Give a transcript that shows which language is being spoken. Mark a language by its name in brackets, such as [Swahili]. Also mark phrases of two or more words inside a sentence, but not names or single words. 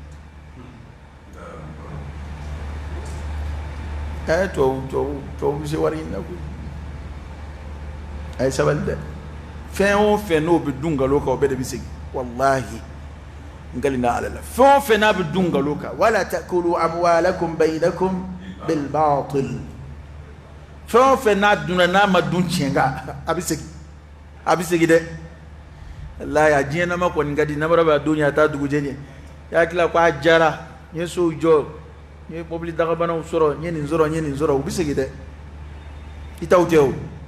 [Bambara] tubabu bɛ se wari ɲini na koyi a ye sabali dɛ fɛn o fɛn n'o bɛ dun nkalon kan o bɛɛ de bɛ segin walahi n kalina ala la fɛn o fɛn n'a bɛ dun nkalon kan [Arabic] ولا تأكلوا أموالكم بينكم بالباطل [Bambara] fɛn o fɛn n'a dunna n'a ma dun tiɲɛ kan a bɛ segin dɛ walahi a diɲɛ nama kɔni ka di namara b'a don ɲɛ a t'a dugujɛ ɲɛ i hakili la ko a diyara n ye sow jɔ n ye mobili dagabanaw sɔrɔ n ye nin sɔrɔ u bɛ segin dɛ i t'aw tɛ o